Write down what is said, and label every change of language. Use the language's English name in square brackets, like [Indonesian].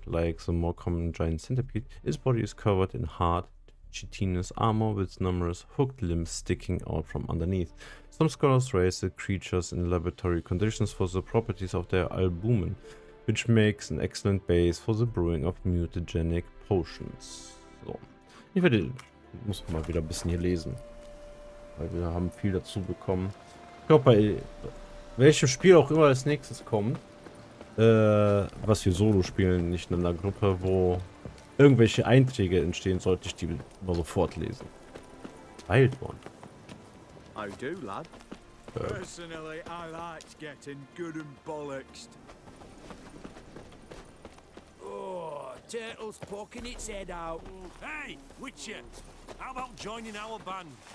[English] Like the more common giant centipede, its body is covered in hard, chitinous armor with numerous hooked limbs sticking out from underneath. Some scholars raise the creatures in laboratory conditions for the properties of their albumin, which makes an excellent base for the brewing of mutagenic potions. [German] So, muss mal wieder ein bisschen hier lesen. Weil wir haben viel dazu bekommen. Ich glaube, bei welchem Spiel auch immer als nächstes kommt, was wir solo spielen, nicht in einer Gruppe, wo irgendwelche Einträge entstehen, sollte ich die mal sofort lesen. [English] Wild One. How do, lad? Personally, I like getting good and bollocksed. Oh, turtle's poking its head out. Hey, Witcher, how about joining our band?